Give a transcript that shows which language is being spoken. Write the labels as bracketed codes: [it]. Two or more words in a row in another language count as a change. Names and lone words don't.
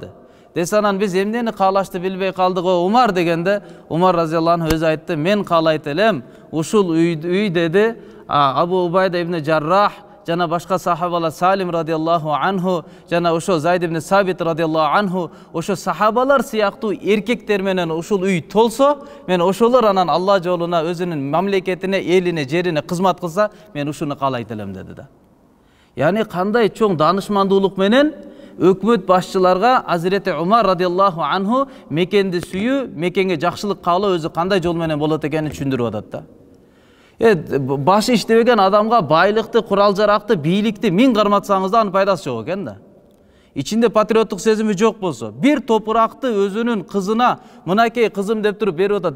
[ky] Десе анан биз эмнени каалашты билбей калдык о Умар дегенде, Умар [ar] رضي الله عنه [ky] өзү айтты, мен каалайт элем, ушул үй деди, Абу Убайда ибн Жаррах, жана башка сахабалар Салим [ar] رضي الله عنه, [ky] жана ошо Зайд ибн Сабит [ar] رضي الله عنه, [ky] ошо сахабалар сыяктуу эркектер менен ушул үй толсо, мен ошолор анан Алла жолуна, өзүнүн мамлекетине, элине, жерине кызмат кылса, мен ушуну каалайт элем деди да. Яни кандай чоң данышмандуулук менен өкмөт башчыларга Hazreti Umar [ar] رضي الله عنه [ky] мекенди сүйүү, мекенге жакшылык каалоо өзү кандай жол менен болот экенин түшүндүрүп атат да. Башы иштебеген адамга байлыкты, курал жаракты, бийликти миң карматсаңыз да анын пайдасы жок экен да. Ичинде патриоттук сезими жок болсо, бир топуракты өзүнүн кызына, мынакей кызым деп туруп берип атат.